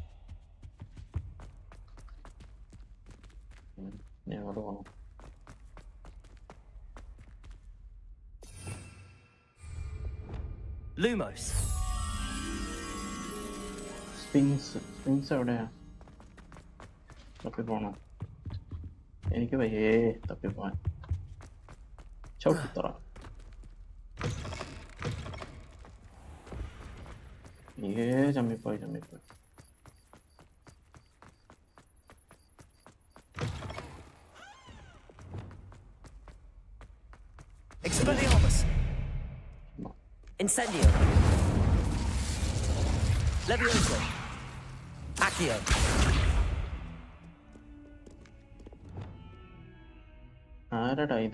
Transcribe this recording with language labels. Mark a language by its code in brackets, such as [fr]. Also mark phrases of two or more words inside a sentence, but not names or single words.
[en] Yeah, I don't know. [la] Lumos. [ml] Sphinx എവിടെയാ? തപ്പിപ്പോണോ? എനിക്ക് വയ്യേ തപ്പിപ്പോവാൻ. ചവിട്ടിത്തറ. ചമ്മിപ്പോയി. [la] Expelliarmus. Incendio. Levioso. Accio. [ml] ആരടാ ഇത്?